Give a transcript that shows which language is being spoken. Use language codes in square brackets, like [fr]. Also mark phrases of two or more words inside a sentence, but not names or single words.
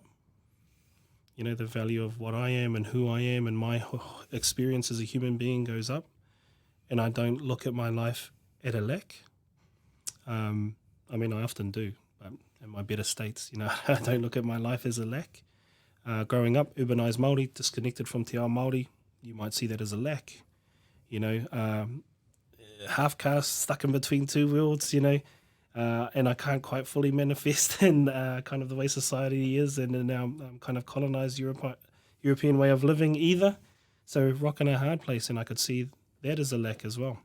[en] You know, the value of what I am and who I am and my experience as a human being goes up. And I don't look at my life at a lack. I mean, I often do, but in my better states, you know, I don't look at my life as a lack. Growing up, urbanized Māori, disconnected from [mi] te ao Māori, [en] you might see that as a lack. You know, half caste, stuck in between two worlds, you know, and I can't quite fully manifest in kind of the way society is and in our kind of colonized European way of living either. So rocking a hard place, and I could see that as a lack as well.